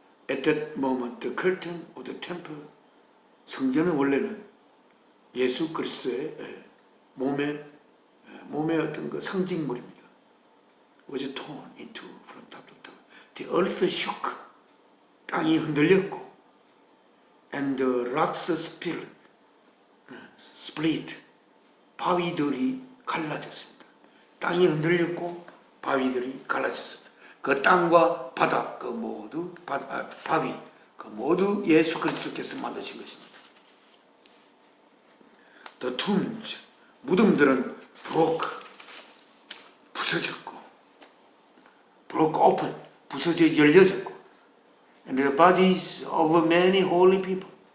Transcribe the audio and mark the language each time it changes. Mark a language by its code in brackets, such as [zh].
[en] At that moment, the curtain of the temple, [ko] 성전은 원래는 예수 그리스도의 몸의 어떤 그 상징물입니다. [en] Was torn into from top to top. The earth shook. [ko] 땅이 흔들렸고, [en] and the rocks split. [ko] 바위들이 갈라졌습니다. 땅이 흔들렸고 바위들이 갈라졌습니다. 그 땅과 바다, 그 모두 바위, 그 모두 예수 그리스도께서 만드신 것입니다. [en] The tombs, [ko] 무덤들은 부서졌고, [en] broke open, [ko] 부서져 열려졌고, [en] and the bodies of many holy people,